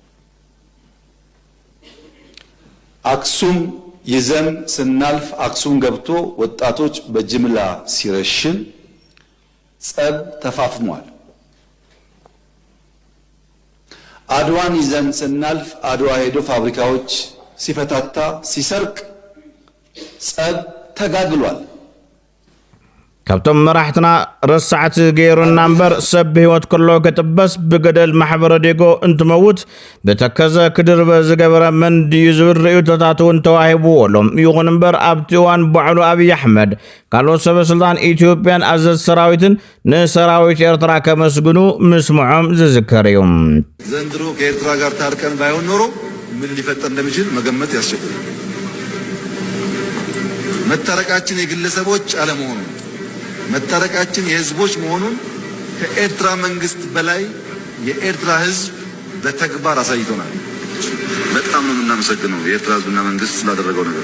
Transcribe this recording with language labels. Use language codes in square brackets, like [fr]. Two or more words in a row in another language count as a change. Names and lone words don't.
[am] አክሱም ይዘን ስናልፍ አክሱም ገብቶ ወጣቶች በጅምላ ሲረሽን ጸብ ተፋፍሟል። አድዋን ይዘን ስናልፍ አድዋ ሄዶ ፋብሪካዎች ሲፈታታ ሲሰርቅ ጸብ ተጋግሏል። [ti] ካብቶም መራሕትና ረሳዕቲ ገይሩና እምበር ሰብ ህይወት ከሎ ከጥበስ ብገደል ማሕበረ ዴጎ እንትመውት በተከዘ ክድርበ ዝገበረ መንድ እዩ ዝብል ርእዮታት እውን ተዋሂብዎሎም። ይኹን እምበር ኣብቲ እዋን ባዕሉ ኣብይ ኣሕመድ ካልኦት ሰበስልጣን ኢትዮጵያን ኣዘዝ ሰራዊትን ንሰራዊት ኤርትራ ከመስግኑ ምስምዖም ዝዝከር እዩ። [am] ዘንድሮ ከኤርትራ ጋር ታርቀን ባይሆን ኖሮ ምን ሊፈጠር እንደሚችል መገመት ያስቸግራል። መታረቃችን የግለሰቦች አለመሆኑ መታረቃችን የህዝቦች መሆኑን ከኤርትራ መንግስት በላይ የኤርትራ ህዝብ በተግባር አሳይቶናል። በጣም ነው የምናመሰግነው የኤርትራ ህዝብና መንግስት ስላደረገው ነገር።